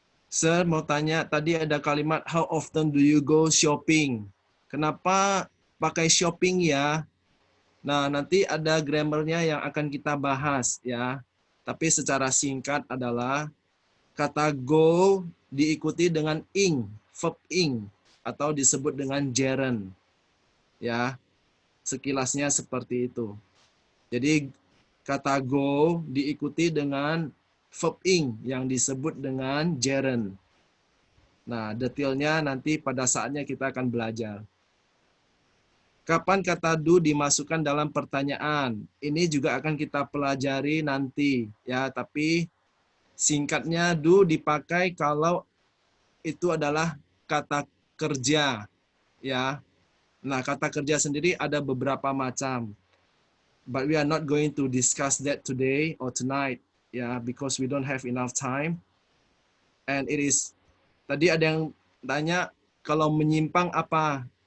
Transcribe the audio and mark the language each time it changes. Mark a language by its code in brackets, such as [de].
[id] Sir, mau tanya, tadi ada kalimat [en] how often do you go shopping? [id] Kenapa pakai shopping ya? Nah, nanti ada grammarnya yang akan kita bahas ya. Tapi secara singkat adalah kata go diikuti dengan ing, verb ing atau disebut dengan gerund. Ya, sekilasnya seperti itu. Jadi kata go diikuti dengan verb ing yang disebut dengan gerund. Nah, detailnya nanti pada saatnya kita akan belajar. Kapan kata do dimasukkan dalam pertanyaan? Ini juga akan kita pelajari nanti ya, tapi singkatnya do dipakai kalau itu adalah kata kerja ya. Nah, kata kerja sendiri ada beberapa macam. [en] But we are not going to discuss that today or tonight ya, because we don't have enough time. And it is [id] tadi ada yang tanya kalau menyimpang apa?